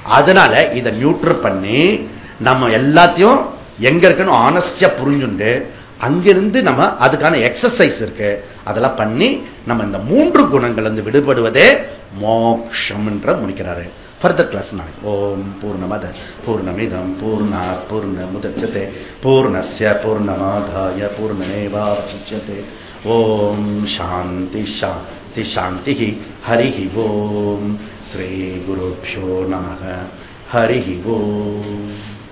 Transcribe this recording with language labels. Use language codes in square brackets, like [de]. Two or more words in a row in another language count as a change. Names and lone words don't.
[ta] ஓகே, அதனால இதை நியூட்ரல் பண்ணி நம்ம எல்லாத்தையும் எங்க இருக்குன்னு ஆனஸ்டியா புரிஞ்சுண்டு அங்கிருந்து நம்ம அதுக்கான எக்ஸசைஸ் இருக்கு, அதெல்லாம் பண்ணி நம்ம இந்த 3 குணங்கள் வந்து விடுபடுவதே மோக்ஷம் என்ற முடிக்கிறாரு. [en] further class [sa] நாளைக்கு. ॐ पूर्णमदः पूर्णमिदं पूर्णात् पूर्णमुदच्यते पूर्णस्य पूर्णमादाय पूर्णमेवावशिष्यते. ॐ शान्ति शान्ति शान्ति. हरि ॐ। श्री गुरुभ्यो नमः. हरि ॐ.